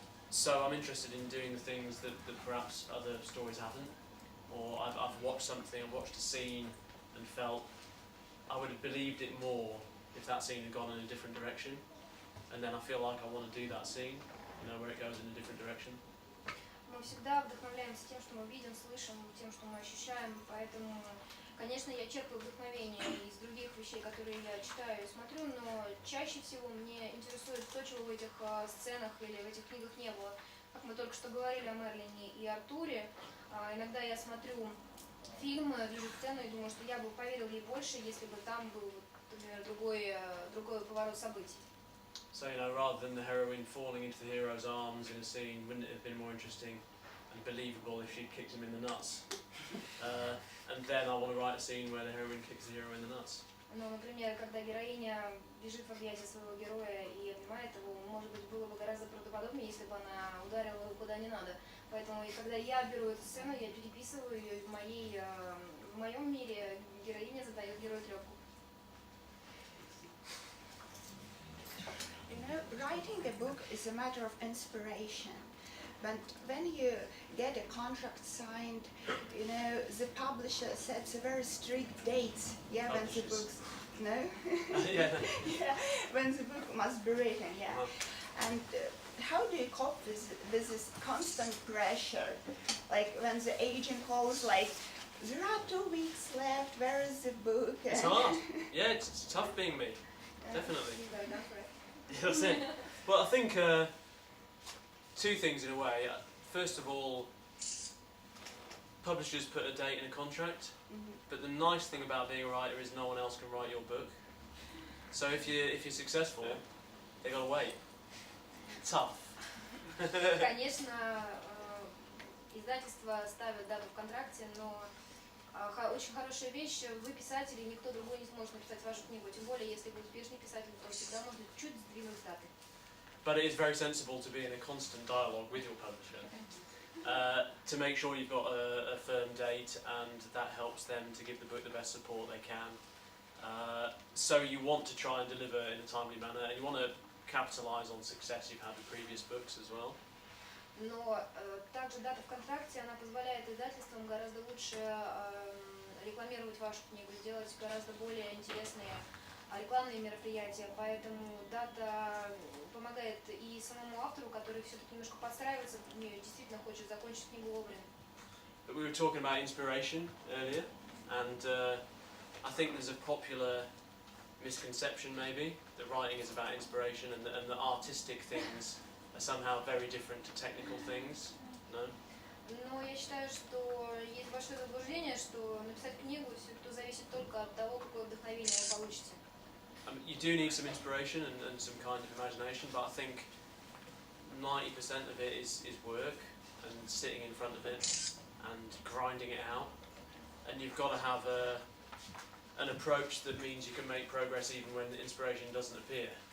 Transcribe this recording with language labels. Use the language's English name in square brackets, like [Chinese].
[English] So I'm interested in doing the things that perhaps other stories haven't. Or I've watched something, I've watched a scene and felt I would have believed it more if that scene had gone in a different direction. And then I feel like I want to do that scene, you know, where it goes in a different direction. [Russian] Мы всегда вдохновляемся тем, что мы видим, слышим, тем, что мы ощущаем, поэтому, конечно, я черпаю вдохновение из других вещей, которые я читаю и смотрю, но чаще всего мне интересует то, чего в этих сценах или в этих книгах не было. Как мы только что говорили о Мерлине и Артуре, иногда я смотрю фильм, вижу сцену и думаю, что я бы поверил ей больше, если бы там был, например, другой поворот событий. [English] So, you know, rather than the heroine falling into the hero's arms in a scene, wouldn't it have been more interesting and believable if she'd kicked him in the nuts? And then I want to write a scene where the heroine kicks the hero in the nuts. [Russian] Ну, например, когда героиня бежит в объятия своего героя и обнимает его, может быть, было бы гораздо правдоподобнее, если бы она ударила его куда не надо. Поэтому, и когда я беру эту сцену, я переписываю ее, и в моем мире героиня задает герою трёпку. [English] You know, writing a book is a matter of inspiration. But when you get a contract signed, you know, the publisher sets a very strict dates. Yeah, when the books, no? Yeah. Yeah, when the book must be written, yeah. And how do you cope with this constant pressure? Like when the agent calls, like, there are 2 weeks left, where is the book? It's hard. Yeah, it's tough being me. Definitely. Yeah, that's it. Well, I think two things in a way. First of all, publishers put a date in a contract, but the nice thing about being a writer is no one else can write your book. So if you're successful, they gotta wait. Tough. [Russian] Конечно, издательства ставят дату в контракте, но очень хорошая вещь, вы писатель, и никто другой не сможет написать вашу книгу. Тем более, если вы успешный писатель, то всегда можно чуть сдвинуть даты. [English] But it is very sensible to be in a constant dialogue with your publisher to make sure you've got a firm date, and that helps them to give the book the best support they can. So you want to try and deliver in a timely manner, and you want to capitalise on success you've had with previous books as well. [Russian] Но также дата в контракте, она позволяет издательствам гораздо лучше рекламировать вашу книгу, делать гораздо более интересные рекламные мероприятия, поэтому дата помогает и самому автору, который все-таки немножко подстраивается, действительно хочет закончить книгу вовремя. [English] But we were talking about inspiration earlier, and I think there's a popular misconception maybe that writing is about inspiration and the artistic things are somehow very different to technical things. No? [Russian] Но я считаю, что есть большое заблуждение, что написать книгу все зависит только от того, какое вдохновение вы получите. [English] You do need some inspiration and some kind of imagination, but I think 90% of it is work and sitting in front of it and grinding it out. And you've got to have an approach that means you can make progress even when the inspiration doesn't appear.